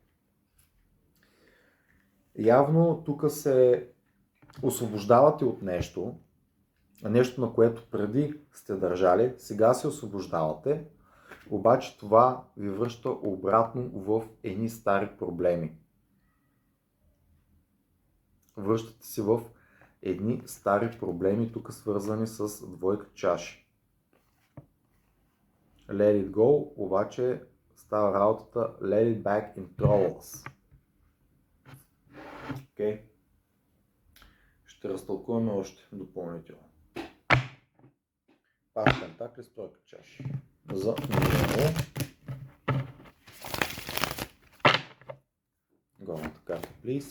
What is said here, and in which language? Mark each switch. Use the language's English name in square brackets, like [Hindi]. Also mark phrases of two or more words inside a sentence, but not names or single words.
[Bulgarian] Явно тук се освобождавате от нещо, на което преди сте държали, сега се освобождавате, обаче това ви връща обратно в едни стари проблеми. Връщате се в едни стари проблеми, тук свързани с двойка чаши. [English] Let it go, [Bulgarian] обаче става работата [English] let it back in troubles. [Bulgarian] Okay. Ще разтълкуваме още допълнително. Паш пентакли с тройка чаши. За минало. Горната карта, please.